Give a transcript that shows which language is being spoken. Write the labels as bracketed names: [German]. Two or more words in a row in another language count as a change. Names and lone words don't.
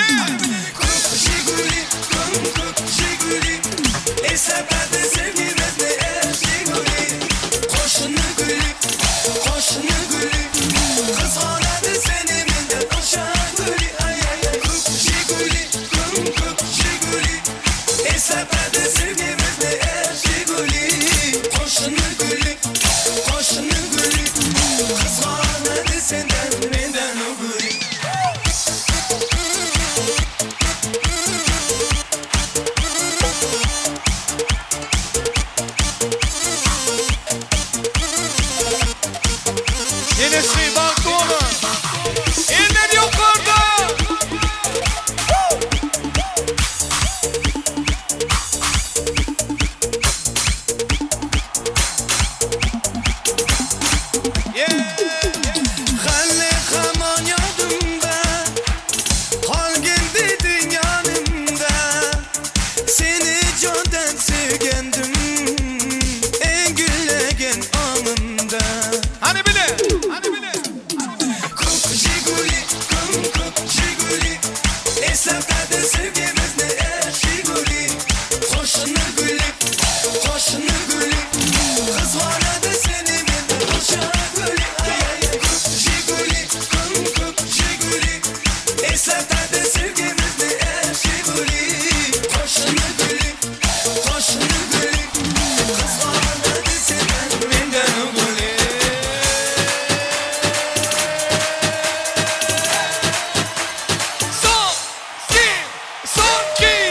[Uzbek] Ko'p Jiguli, ko'p Jiguli Eslatadi sevgimizni Jiguli Qo'shni guli, qo'shni guli Qizg'onadi seni mendan o'sha guli Ay ay ay ko'p Jiguli, ko'p Jiguli Eslatadi sevgimizni Jiguli Qo'shni guli, qo'shni guli Qizg'onadi sendan mendan o guli [Turkish] Yenisi balkonu. İndir yukarıda. [Uzbek] Xalli hamon yodimda Qolgin deding yonimda Seni jondan sevgandim eng gullagan onimda [Turkish] Hadi bile. Hadi bile. [Uzbek] Ko'p Jiguli, ko'p Jiguli Eslatadi sevgimizni Jiguli Qo'shni guli, qo'shni guli Qizg'onadi seni mendan o'sha guli Ay ay ay ko'p Jiguli, ko'p Jiguli Eslatadi sevgimizni Jiguli Qo'shni guli, qo'shni guli Qizg'onadi sendan mendan o guli Son, si, son, ki.